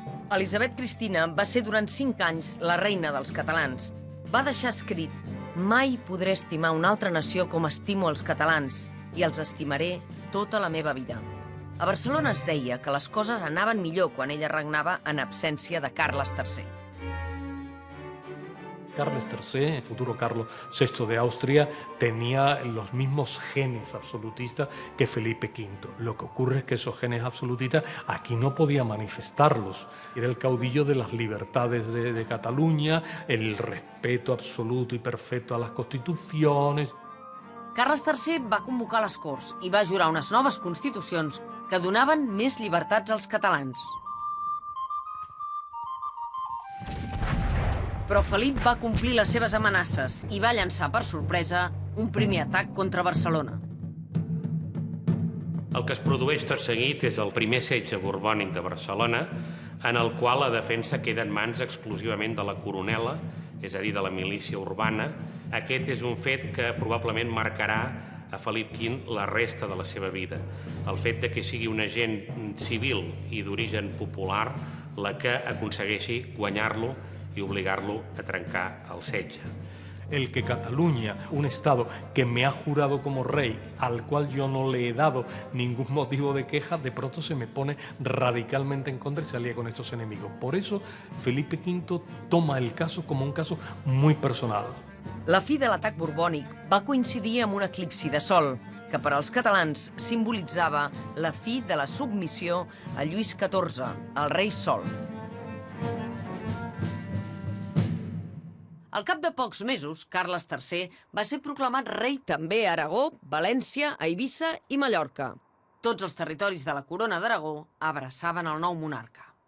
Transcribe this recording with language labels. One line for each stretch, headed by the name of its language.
Catalan: Elisabet Cristina va ser durant 5 anys la reina dels catalans. Va deixar escrit: mai podré estimar una altra nació com estimo els catalans i els estimaré tota la meva vida. A Barcelona es deia que les coses anaven millor quan ella regnava en absència de Carles III.
Spanish: Carlos III, el futuro Carlos VI de Austria, tenía los mismos genes absolutistas que Felipe V. Lo que ocurre es que esos genes absolutistas aquí no podía manifestarlos. Era el caudillo de las libertades de Cataluña, el respeto absoluto y perfecto a las constituciones.
Catalan: Carles III va convocar les Corts i va jurar unes noves constitucions que donaven més llibertats als catalans. Però Felip va complir les seves amenaces i va llançar per sorpresa un primer atac contra Barcelona. El que es produeix tot seguit és el primer setge borbònic de Barcelona, en el qual la defensa queda en mans exclusivament de la coronela, és a dir, de la milícia urbana. Aquest és un fet que probablement marcarà a Felip V la resta de la seva vida. El fet de que sigui un agent civil i d'origen popular la que aconsegueixi guanyar-lo
Spanish: y obligarlo
Catalan: a trancar al setge.
Spanish: El que Cataluña, un Estado que me ha jurado como rey, al cual yo no le he dado ningún motivo de queja, de pronto se me pone radicalmente en contra y salía con estos enemigos. Por eso, Felipe V toma el caso como un caso muy personal.
Catalan: La fi de l'atac borbònic va coincidir amb un eclipsi de sol, que per als catalans simbolitzava la fi de la submissió a Lluís XIV, el rei Sol. Al cap de pocs mesos, Carles III va ser proclamat rei també a Aragó, València, a Eivissa i Mallorca. Tots els territoris de la corona d'Aragó abraçaven el nou monarca.